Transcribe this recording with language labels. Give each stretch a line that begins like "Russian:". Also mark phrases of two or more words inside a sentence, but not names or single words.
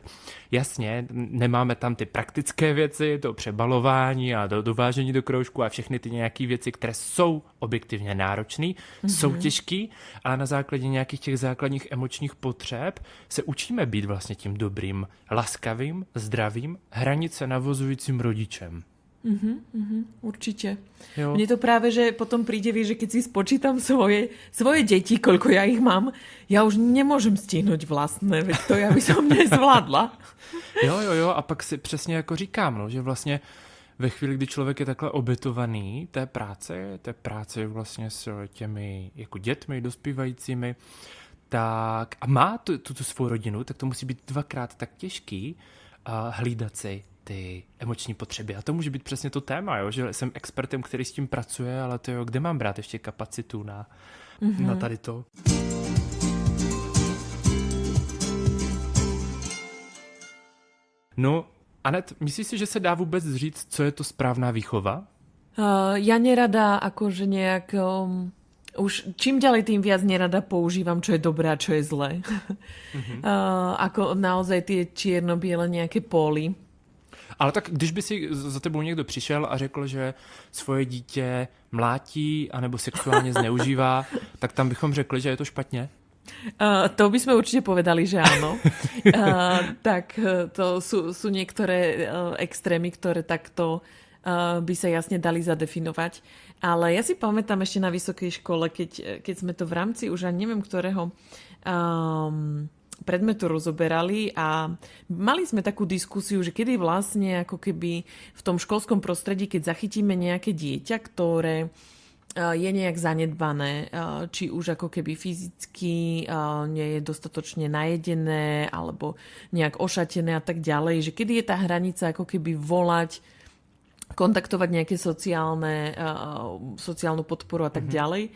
Czech: Jasně, nemáme tam ty praktické věci, to přebalování a dovážení do kroužku a všechny ty nějaké věci, které jsou objektivně náročné, jsou těžký, ale na základě nějakých těch základních emočních potřeb se učíme být vlastně tím dobrým, laskavým, zdravým, hranice navozujícím rodičem.
Slovak: Určite.
Czech: Jo.
Slovak: Mne to práve, že potom príde, že keď si spočítam svoje deti, koľko ja ich mám, ja už nemôžem stihnúť vlastné, veď to ja by som nezvládla.
Czech: Jo, a pak si přesně jako říkám, no, že vlastně ve chvíli, kdy člověk je takhle obětovaný té práce vlastně s těmi jako dětmi, dospívajícími, tak a má tu svou rodinu, tak to musí být dvakrát tak těžký hlídat si ty emoční potřeby. A to může být přesně to téma, jo? Že jsem expertem, který s tím pracuje, ale to jo, kde mám brát ještě kapacitu na tady to? No, Anet, myslíš si, že se dá vůbec říct, co je to správná výchova?
Slovak: Ja nerada akože nejak... už čím ďalej, tým viac nerada používam, čo je dobré a čo je zlé. Ako naozaj tie čierno-biele nejaké póly.
Czech: Ale tak když by si za tebou někdo přišel a řekl, že svoje dítě mlátí anebo sexuálně zneužívá, tak tam bychom řekli, že je to špatně?
Slovak: To by sme určite povedali, že áno. Tak to sú niektoré extrémy, ktoré takto by sa jasne dali zadefinovať. Ale ja si pamätám ešte na vysokej škole, keď sme to v rámci už ani neviem ktorého predmetu rozoberali a mali sme takú diskusiu, že kedy vlastne ako keby v tom školskom prostredí, keď zachytíme nejaké dieťa, ktoré je nejak zanedbané, či už ako keby fyzicky nie je dostatočne najedené alebo nejak ošatené a tak ďalej, že kedy je tá hranica ako keby volať, kontaktovať nejaké sociálnu podporu a tak ďalej.